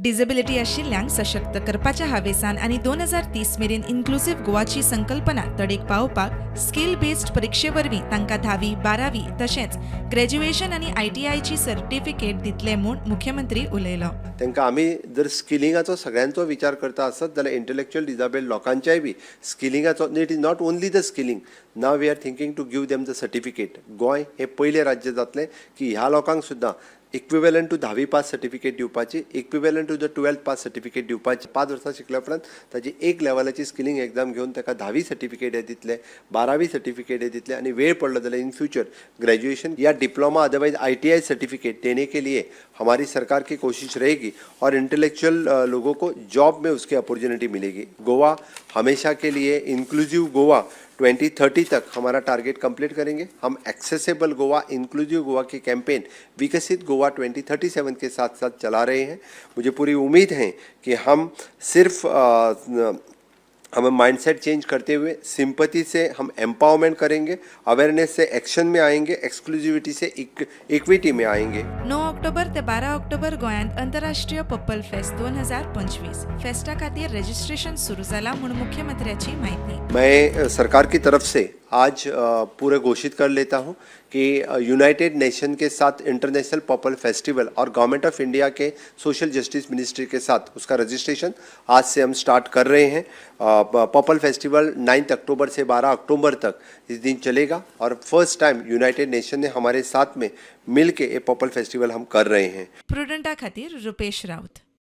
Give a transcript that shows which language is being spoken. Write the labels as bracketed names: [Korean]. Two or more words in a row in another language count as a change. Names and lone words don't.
[Konkani] डिसेबिलिटी आशिल्ल्यांक सशक्त करपाच्या हावेसान आनी 2030 मेरेन इन्क्लुसिव्ह गोवाची संकल्पना तडेक पावोवपाक [English] skill based [Konkani] परीक्षे वरवीं तांकां 10वी 12वी तशेंच ग्रॅज्युएशन आनी ITIची सर्टिफिकेट दितले म्हूण मुख्यमंत्री उलयलो. तांकां आमी जर स्किलिंगाचो सगळ्यांचो विचार करता आसत जाल्यार [English] intellectual disabled [Konkani] लोकांच्याय बी स्किलिंगाचो [English] it is not only the skilling. now we are thinking to give them the certificate. [Konkani] गोंय हे पयले राज्य जातलें की ह्या लोकांक सुद्दां [English] equivalent to [Konkani] 10वी पास सर्टिफिकेट दिवपाची, [English] equivalent to the 12th pass certificate [Konkani] दिवपाची. 5 वर्सां शिकल्या उपरांत ताची एक लेवलाची [English] skilling exam [Konkani] घेवन ताका 10वी सर्टिफिकेट हे दितले, 12वी सर्टिफिकेट हे दितले आनी वेळ पडलो जाल्यार [Hindi] इन फ्यूचर ग्रेजुएशन या डिप्लोमा अदरवाइज ITI सर्टिफिकेट देने के लिए हमारी सरकार की कोशिश रहेगी और इंटेलेक्चुअल लोगों को जॉब में उसकी अपॉर्चुनिटी मिलेगी. गोवा हमेशा के लिए इंक्लूसिव गोवा 2030 तक हमारा [English] target complete [Hindi] करेंगे. हम एक्सेसिबल गोवा, इंक्लूसिव गोवा की कैंपेन विकसित गोवा 2037 के साथ साथ चला रहे हैं. मुझे पूरी उम्मीद है कि हम सिर्फ हमें [English] mindset change [Hindi] करते हुए सिंपैथी से हम एम्पावरमेंट करेंगे, अवेयरनेस से एक्शन में आएंगे, एक्सक्लूसिविटी से इक्विटी में आएंगे. [Konkani] 9 ऑक्टोबर ते 12 ऑक्टोबर गोंयांत अंतरराष्ट्रीय पप्पल फेस्ट 2025 फेस्टा खातीर रजिस्ट्रेशन सुरू जाला म्हूण मुख्यमंत्र्याची माहिती. [Hindi] मैं सरकार की तरफ से आज पूरे घोषित कर लेता हूं कि यूनाइटेड नेशन के साथ इंटरनेशनल पॉपल फेस्टिवल और गवर्नमेंट ऑफ इंडिया के सोशल जस्टिस मिनिस्ट्री के साथ उसका रजिस्ट्रेशन आज से हम स्टार्ट कर रहे हैं. पॉपल फेस्टिवल 9 अक्टूबर से 12 अक्टूबर तक इस दिन चलेगा और [English] first time [Hindi] यूनाइटेड नेशन ने हमारे साथ में मिल के ये पॉपल फेस्टिवल हम कर रहे हैं. [Konkani] प्रुडंटा खातीर रुपेश राउत.